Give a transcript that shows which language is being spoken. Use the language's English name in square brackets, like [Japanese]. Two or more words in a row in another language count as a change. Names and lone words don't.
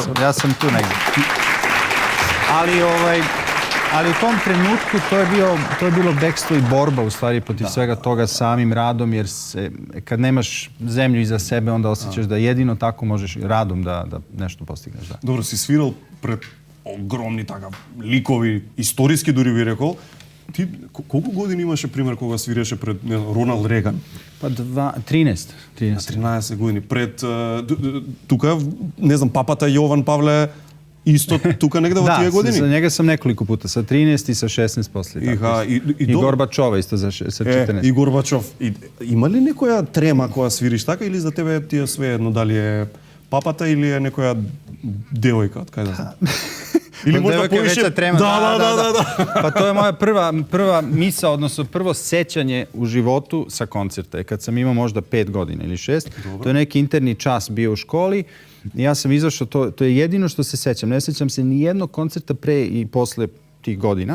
[Serbian] Ja sam tu negdje. Ali Ali u tom trenutku to je bilo bekstvo i borba u stvari protiv svega toga samim radom, jer kad nemaš zemlju iza sebe, onda osjećaš da jedino tako možeš radom da nešto postigneš. Da. [Macedonian] Dobro, si svirал пред огромни така ликови, историски дури би рекол. Ти колку години имаше пример кога свиреше пред Роналд Реган? Па 13. 13 години. Пред тука, не знам, папата Јован Павле исто тука негде во тие години? [Serbian] Да, за njega sam nekoliko puta, sa 13 i sa 16 poslije. I Gorbačova isto sa 14. [Macedonian] И Горбачов. Има ли некоја трема кога свириш така или за тебе ти е све едно дали е папата или е некоја девојка, од кај да знам? [Serbian] Ili možda poviše... Trema. Da. Pa to je moja prva misa, odnosno prvo sećanje u životu sa koncerta. Kad sam imao možda 5 godina ili 6, to je neki interni čas bio u školi. Ja sam izašao, to je jedino što se sećam. Ne sećam se ni jednog koncerta pre i posle tih godina.